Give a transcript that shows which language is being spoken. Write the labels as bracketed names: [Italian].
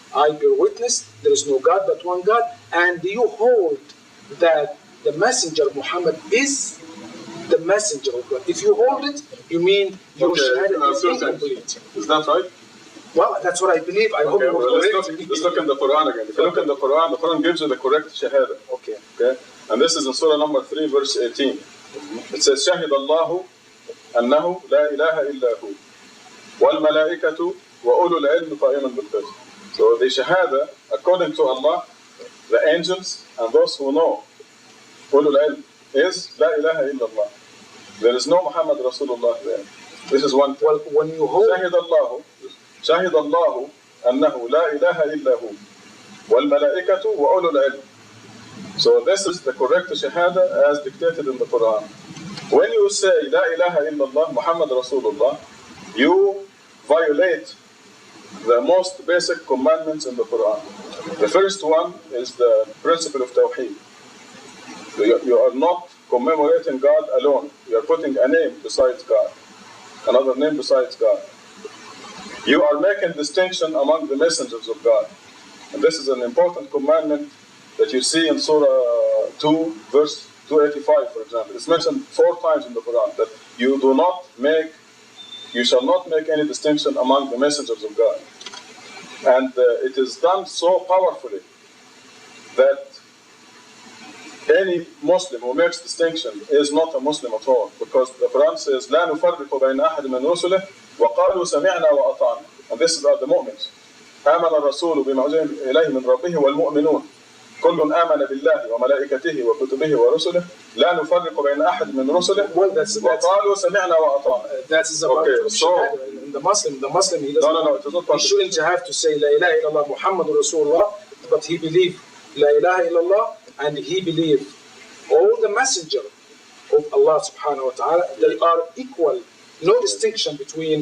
[English] I bear witness, there is no God but one God, and you hold that the messenger Muhammad is the messenger of God. If you hold it, you mean your shahada is incomplete. Is that right? Well, that's what I believe. I hope you will correct me. Let's look in the Quran again. If you look in the Quran gives you the correct shahada. Okay? And this is in Surah number 3, verse 18. It says, [Arabic] شهد الله أنه لا إله إلا هو والملائكة وأولو العلم قائما بالقسط. [English] So the shahada, according to Allah, the angels and those who know, أولو العلم, is [Arabic] لا إله إلا الله. [English] There is no Muhammad Rasulullah there. This is one thing. Well, when you hold [Arabic] شهد الله أنه لا إله إلا هو والملائكة وأولو العلم. [English] So this is the correct shahada as dictated in the Quran. When you say [Arabic] لا إله إلا الله [English] Muhammad Rasulullah, you violate the most basic commandments in the Quran. The first one is the principle of Tawheed. You are not commemorating God alone. You are putting a name besides God, another name besides God. You are making distinction among the messengers of God. And this is an important commandment that you see in Surah 2, verse 285, for example. It's mentioned 4 times in the Quran that you shall not make any distinction among the messengers of God. And it is done so powerfully that any Muslim who makes distinction is not a Muslim at all, because the Quran says, [Arabic] لا نفرق بين أحد من رسله وقالوا سمعنا وأطعنا. [English] And this is about the mu'mins. [Arabic] آمن الرسول بما أنزل إليه من ربه والمؤمنون كل آمن بالله وملائكته وكتبه ورسله لا نفرق بين أحد من رسله وقالوا سمعنا وأطعنا. [English] That is about the Muslim. He doesn't. No, it is not. He shouldn't have to say [Arabic] La ilaha illallah Muhammadur Rasulullah, [English] but he believed [Arabic] La ilaha illallah, [English] and he believed all the messenger of Allah subhanahu wa ta'ala, they are equal. No distinction between.